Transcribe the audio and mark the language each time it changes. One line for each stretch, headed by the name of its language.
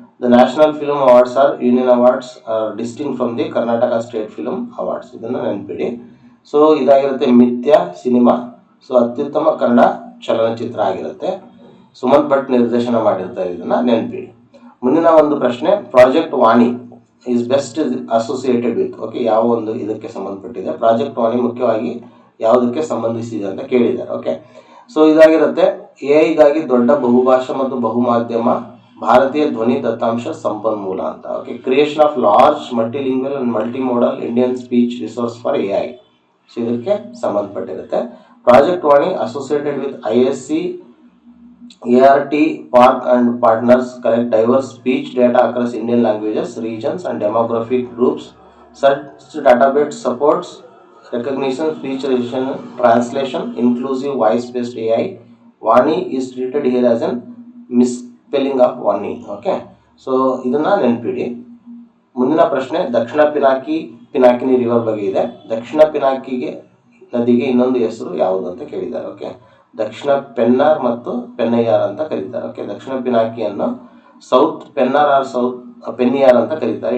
English: The National Film Awards are Union Awards, distinct from the Karnataka State Film Awards.
Kannada: ಇದನ್ನು ನೆನಪಿಡಿ. So ಇದಾಗಿರುತ್ತೆ ಮಿಥ್ಯಾ cinema. So ಅತ್ಯುತ್ತಮ ಕನ್ನಡ ಚಲನಚಿತ್ರ ಆಗಿರುತ್ತೆ. ಸುಮಂತ್ ಭಟ್ ನಿರ್ದೇಶನ ಮಾಡಿರ್ತಾರೆ, ಇದನ್ನು ನೆನಪಿಡಿ. ಮುಂದಿನ ಒಂದು ಪ್ರಶ್ನೆ,
English: Project Vani is best associated with.
Kannada: Okay, ಯಾವ ಒಂದು ಇದಕ್ಕೆ ಸಂಬಂಧಪಟ್ಟಿದೆ, ಪ್ರಾಜೆಕ್ಟ್ ವಾಣಿ ಮುಖ್ಯವಾಗಿ ಯಾವುದಕ್ಕೆ ಸಂಬಂಧಿಸಿದೆ ಅಂತ ಕೇಳಿದ್ದಾರೆ. ಓಕೆ, ಸೊ ಇದಾಗಿರುತ್ತೆ ಎ ಐಗಾಗಿ ದೊಡ್ಡ ಬಹುಭಾಷಾ ಮತ್ತು ಬಹುಮಾಧ್ಯಮ ಭಾರತೀಯ ಧ್ವನಿ ದತ್ತಾಂಶ ಸಂಪನ್ಮೂಲ ಅಂತ.
English: Okay, creation of large multilingual and multimodal Indian speech resource for A I.
Kannada: So ಇದಕ್ಕೆ ಸಂಬಂಧಪಟ್ಟಿರುತ್ತೆ.
English: Project Vani associated with ISC ART Park and partners collect diverse speech data across Indian languages, regions and demographic groups. Such database supports recognition, speech recognition, translation, inclusive voice-based AI. Vani is treated here as an misspelling of Vani.
Kannada: Okay, so ಇದನ್ನ ನೆನಪಿಡಿ. ಮುಂದಿನ ಪ್ರಶ್ನೆ, ದಕ್ಷಿಣ Pinakini river ಬಗ್ಗೆ ಇದೆ. ದಕ್ಷಿಣ ಪಿನಾಕಿಗೆ ನದಿಗೆ ಇನ್ನೊಂದು ಹೆಸರು ಯಾವುದು ಅಂತ ಕೇಳಿದ್ದಾರೆ. ಓಕೆ, ದಕ್ಷಿಣ ಪೆನ್ನಾರ್ ಮತ್ತು ಪೆನ್ನಯ್ಯಾರ್ ಅಂತ ಕರೀತಾರೆ. ಓಕೆ, ದಕ್ಷಿಣ ಪಿನಾಕಿಯನ್ನು ಸೌತ್ ಪೆನ್ನಾರ್ ಆರ್ ಸೌತ್ ಪೆನ್ನಿಯಾರ್ ಅಂತ ಕರೀತಾರೆ.